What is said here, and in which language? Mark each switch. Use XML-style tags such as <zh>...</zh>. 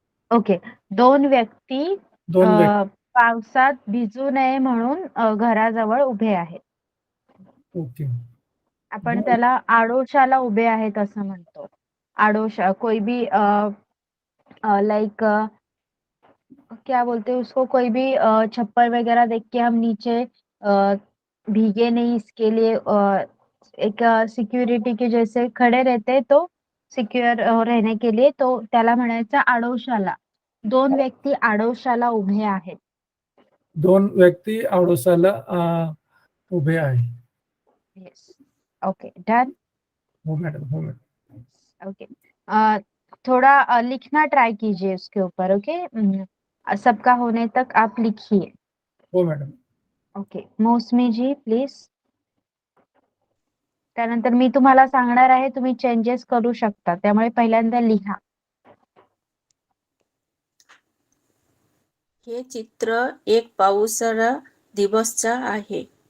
<mr>Okay, दोन व्यक्ती पावसात भिजू नये म्हणून घराजवळ उभे आहेत.</mr> <en>Okay.</en> <mr>आपण त्याला आडोशाला उभे आहेत असं म्हणतो.</mr> <hi>आडोशा, कोई भी लाइक क्या बोलते हैं उसको, कोई भी छप्पर वगैरह देख के हम नीचे भीगे नहीं, इसके लिए एक सिक्योरिटी के जैसे खड़े रहते, तो सिक्युअर रहने के लिए,</hi> <mr>तो त्याला म्हणायचं आडोशाला. दोन व्यक्ती आडोशाला उभे आहेत. दोन व्यक्ती आडोशाला उभे आहे.</mr> <en>Yes, okay, done.</en> <mr>हो मॅडम.</mr> <hi>ओके, थोड़ा लिखना ट्राई कीजिए उसके ऊपर. ओके, सबका होने तक आप लिखिए.</hi> <mr>हो madam.</mr> <en>Okay, Mausami ji please.</en> <mr>त्यानंतर मी तुम्हाला सांगणार आहे, तुम्ही चेंजेस करू शकता, त्यामुळे पहिल्यांदा लिहा. हे चित्र एक पावसाळा दिवसचा आहे.</mr>